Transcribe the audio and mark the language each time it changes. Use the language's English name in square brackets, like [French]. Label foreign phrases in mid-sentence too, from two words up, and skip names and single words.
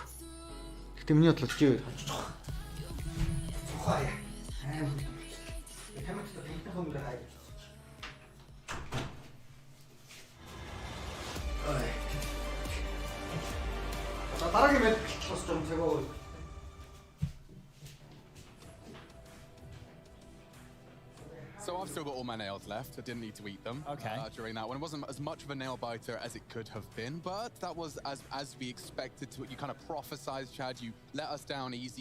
[Mongolian] Гэтээ миний бодлоор чи хоёр хожих. Дараагийн мэд бас жоохон цаг аваа. [English] So I've still got all my nails left. I didn't need to eat them during that one. It wasn't as much of a nail biter as it could have been, but that was as we expected to. You kind of prophesized, Chad. You let us down easy.